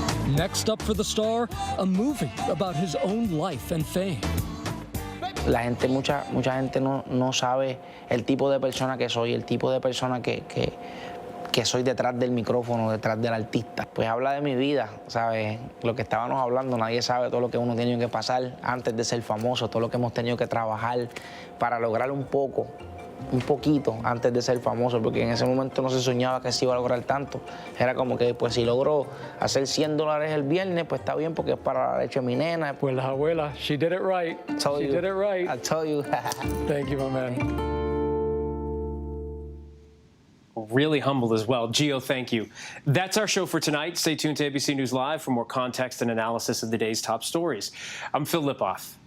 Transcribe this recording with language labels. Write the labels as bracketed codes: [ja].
[en] Next up for the star, a movie about his own life and fame. [es] La gente, mucha gente no sabe el tipo de persona que soy, el tipo de persona que soy detrás del micrófono, detrás del artista. Pues habla de mi vida, ¿sabes? Lo que estábamos hablando, nadie sabe todo lo que uno tiene que pasar antes de ser famoso, todo lo que hemos tenido que trabajar para lograr un poquito antes de ser famoso, porque en ese momento no se soñaba que se iba a lograr tanto. Era como que, pues, si logro hacer $100 el viernes, pues está bien, porque es para la leche de mi nena. Pues la abuela, [en] she did it right. She did it right. I told you. Thank you, my man. Really humbled as well. Gio, thank you. That's our show for tonight. Stay tuned to ABC News Live for more context and analysis of the day's top stories. I'm Phil Lipoff.